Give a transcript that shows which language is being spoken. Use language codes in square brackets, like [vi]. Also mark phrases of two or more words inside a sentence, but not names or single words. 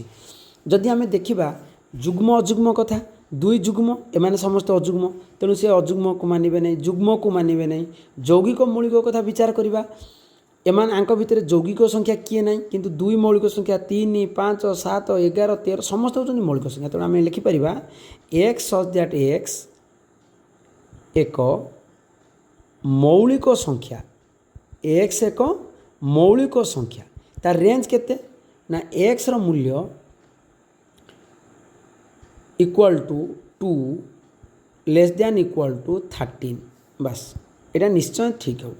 [or] ଯଦି ଆମେ ଦେଖିବା ଯୁଗ୍ମ ଅଯୁଗ୍ମ କଥା 2 ଯୁଗ୍ମ ଏମାନେ ସମସ୍ତେ ଅଯୁଗ୍ମ ତେଣୁ ସେ ଅଯୁଗ୍ମକୁ ମାନିବେ ନାହିଁ ଯୁଗ୍ମକୁ ମାନିବେ ନାହିଁ। ଯୌଗିକ ମୌଳିକ କଥା ବିଚାର କରିବା ଏମାନେ ଆଙ୍କ ଭିତରେ ଯୌଗିକ ସଂଖ୍ୟା କିଏ ନାହିଁ କିନ୍ତୁ 2 ମୌଳିକ ସଂଖ୍ୟା 3 5 7 11 13 ସମସ୍ତେ ହେଉଛନ୍ତି ମୌଳିକ ସଂଖ୍ୟା। ତେଣୁ ଆମେ ଲେଖିପାରିବା [en] x such that x [or] ଏକ ମୌଳିକ ସଂଖ୍ୟା x ଏକ ମୌଳିକ ସଂଖ୍ୟା। ତାର ରେଞ୍ଜ କେତେ ନା x ର ମୂଲ୍ୟ [en] equal to 2 less than equal to 13 [or] ବାସ୍ ଏଇଟା ନିଶ୍ଚୟ ଠିକ୍ ହେବ।